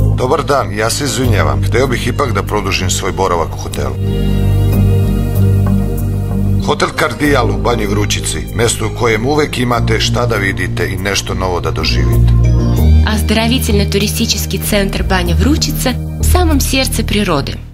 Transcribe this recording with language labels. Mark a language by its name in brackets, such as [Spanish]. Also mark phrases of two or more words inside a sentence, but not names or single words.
[Serbian] Dobar dan, ja se izvinjavam. Hteo bih ipak da produžim svoj boravak u hotelu. Hotel Kardijal u Banji Vrućici, mesto u kojem uvek imate šta da vidite i nešto novo da doživite. [Russian] Оздоровительно-туристический центр Баня Вручица в самом сердце природы.